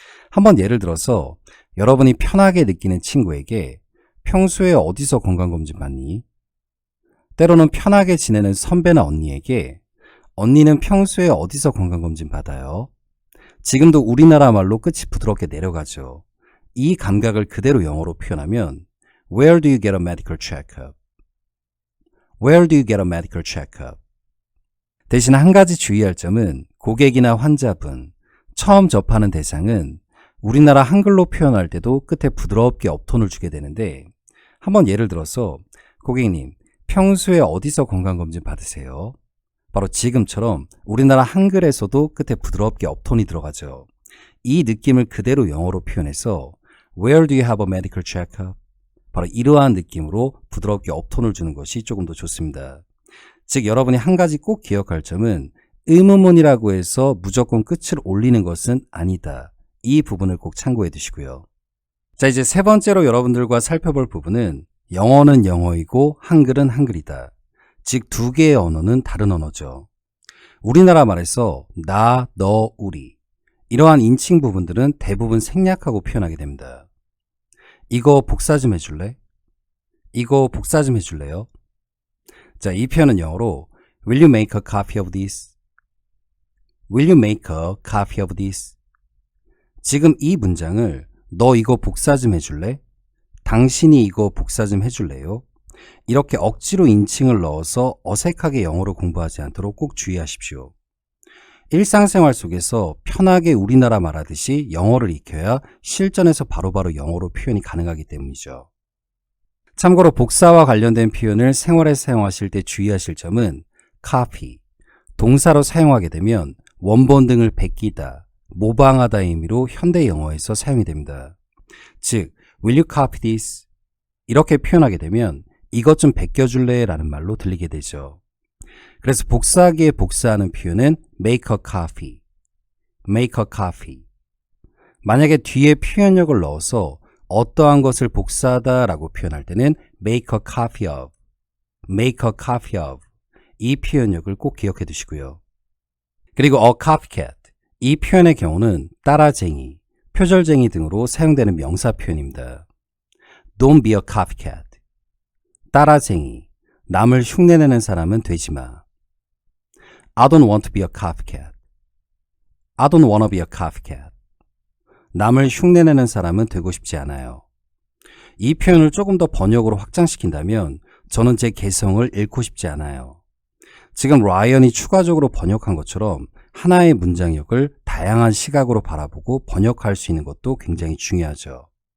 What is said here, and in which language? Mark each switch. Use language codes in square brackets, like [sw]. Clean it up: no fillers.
[ko] 한번 예를 들어서 여러분이 편하게 느끼는 친구에게 평소에 어디서 건강검진 받니? 때로는 편하게 지내는 선배나 언니에게 언니는 평소에 어디서 건강검진 받아요? 지금도 우리나라 말로 끝이 부드럽게 내려가죠. 이 감각을 그대로 영어로 표현하면 [en] Where do you get a medical checkup? Where do you get a medical checkup? [ko] 대신 한 가지 주의할 점은 고객이나 환자분, 처음 접하는 대상은 우리나라 한글로 표현할 때도 끝에 부드럽게 업톤을 주게 되는데 한번 예를 들어서 고객님, 평소에 어디서 건강검진 받으세요? 바로 지금처럼 우리나라 한글에서도 끝에 부드럽게 업톤이 들어가죠. 이 느낌을 그대로 영어로 표현해서 [en] Where do you have a medical checkup? [ko] 바로 이러한 느낌으로 부드럽게 업톤을 주는 것이 조금 더 좋습니다. 즉 여러분이 한 가지 꼭 기억할 점은 의문문이라고 해서 무조건 끝을 올리는 것은 아니다. 이 부분을 꼭 참고해 두시고요. 자, 이제 세 번째로 여러분들과 살펴볼 부분은 영어는 영어이고 한글은 한글이다. 즉 두 개의 언어는 다른 언어죠. 우리나라 말에서 나, 너, 우리 이러한 인칭 부분들은 대부분 생략하고 표현하게 됩니다. 이거 복사 좀 해줄래? 이거 복사 좀 해줄래요? 자, 이 표현은 영어로 [en] Will you make a copy of this? Will you make a copy of this? [ko] 지금 이 문장을 너 이거 복사 좀 해줄래? 당신이 이거 복사 좀 해줄래요? 이렇게 억지로 인칭을 넣어서 어색하게 영어로 공부하지 않도록 꼭 주의하십시오. 일상생활 속에서 편하게 우리나라 말하듯이 영어를 익혀야 실전에서 바로바로 영어로 표현이 가능하기 때문이죠. 참고로 복사와 관련된 표현을 생활에 사용하실 때 주의하실 점은 copy, 동사로 사용하게 되면 원본 등을 베끼다, 모방하다의 의미로 현대 영어에서 사용이 됩니다. 즉, [en] will you copy this? [ko] 이렇게 표현하게 되면 이것 좀 베껴줄래? 라는 말로 들리게 되죠. 그래서 복사하기에 복사하는 표현은 [en] make a copy, make a copy. [ko] 만약에 뒤에 표현력을 넣어서 어떠한 것을 복사하다 라고 표현할 때는 [en] make a copy of, make a copy of. [ko] 이 표현력을 꼭 기억해 두시고요. 그리고 [en] a copycat. [ko] 이 표현의 경우는 따라쟁이, 표절쟁이 등으로 사용되는 명사 표현입니다. [en] Don't be a copycat. [ko] 따라쟁이, 남을 흉내내는 사람은 되지 마. [en] I don't want to be a copycat. I don't want to be a copycat. [ko] 남을 흉내내는 사람은 되고 싶지 않아요. 이 표현을 조금 더 번역으로 확장시킨다면 저는 제 개성을 잃고 싶지 않아요. 지금 라이언이 추가적으로 번역한 것처럼 하나의 문장력을 다양한 시각으로 바라보고 번역할 수 있는 것도 굉장히 중요하죠.